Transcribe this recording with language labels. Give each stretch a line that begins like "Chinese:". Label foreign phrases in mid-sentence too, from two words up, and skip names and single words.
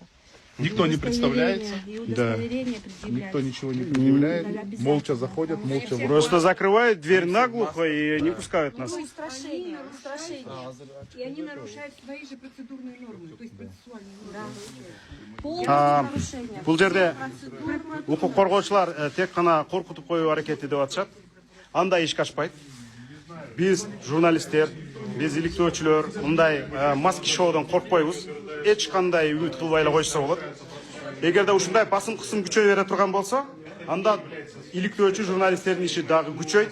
Russian: Никто не представляется. И удостоверение предъявляется. Никто ничего не предъявляет. Молча заходят, молча выходят. Просто закрывают дверь наглухо и не пускают нас. Устрашение. И они нарушают свои же процедурные нормы, то есть процессуальные нормы. Полное нарушение.
Kyrgyz: Бул жерде укук коргоочулар тек гана коркутуп коюу аракети деп атышат. Андай ишке ашпайт. Биз журналисттер, биз иликтөөчүлөр мындай маски шоудон коркпойбуз. Эч кандай үмүт кылбай эле койсо болот. Эгерде ушундай басым кысым күчөй бере турган болсо, анда иликтөөчү журналисттердин иши дагы күчөйт.